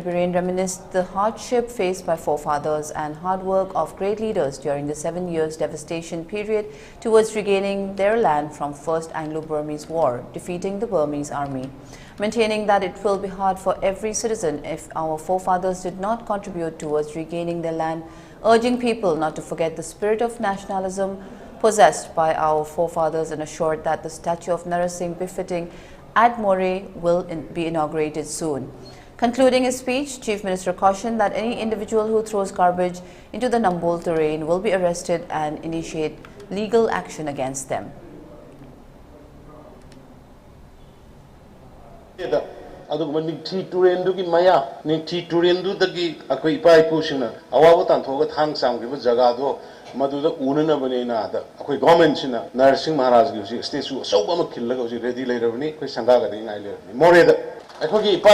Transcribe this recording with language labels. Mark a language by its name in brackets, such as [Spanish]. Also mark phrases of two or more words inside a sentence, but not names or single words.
[English] Biren reminisced the hardship faced by forefathers and hard work of great leaders during the 7 years devastation period towards regaining their land from First Anglo-Burmese War, defeating the Burmese army, maintaining that it will be hard for every citizen if our forefathers did not contribute towards regaining their land, urging people not to forget the spirit of nationalism possessed by our forefathers, and assured that the statue of Nara Singh befitting at Moreh will be inaugurated soon. Concluding his speech, Chief Minister cautioned that any individual who throws garbage into the Nambol terrain will be arrested and initiate legal action against them. [Manipuri] ꯑꯗꯨꯒꯨꯝꯕ ꯅꯤꯡꯊꯤ ꯇꯨꯔꯦꯟꯗꯨꯒꯤ ꯃꯌꯥ ꯅꯤꯡꯊꯤ ꯇꯨꯔꯦꯟꯗꯨꯗꯒꯤ ꯑꯩꯈꯣꯏ ꯏꯄꯥ ꯏꯄꯨꯁꯤꯡꯅ ꯑꯋꯥꯕ ꯇꯥꯟꯊꯣꯛꯑꯒ ꯊꯥꯡ ꯆꯥꯝꯈꯤꯕ ꯖꯒꯥꯗꯣ ꯃꯗꯨꯗ ꯎꯅꯅꯕꯅꯦꯅ ꯑꯩꯈꯣꯏ ꯒꯣꯚꯔꯟꯃꯦꯟꯠꯁꯤꯅ ꯅꯔ ꯁꯤꯡꯍ ꯃꯍꯥꯔꯥꯖꯒꯤ ꯍꯧꯖꯤꯛ ꯁ꯭ꯇꯦꯆꯨ ꯑꯆꯧꯕ ꯑꯃ ꯈꯤꯜꯂꯒ ꯍꯧꯖꯤꯛ ꯔꯦꯗꯤ ꯂꯩꯔꯕꯅꯤ ꯑꯩꯈꯣꯏ ꯁꯪꯒꯥꯒꯗꯤ ꯉꯥꯏ ꯂꯩꯔꯕꯅꯤ ꯃꯣꯔꯦꯗ ꯑꯩꯈꯣꯏꯒꯤ ꯏꯄꯥ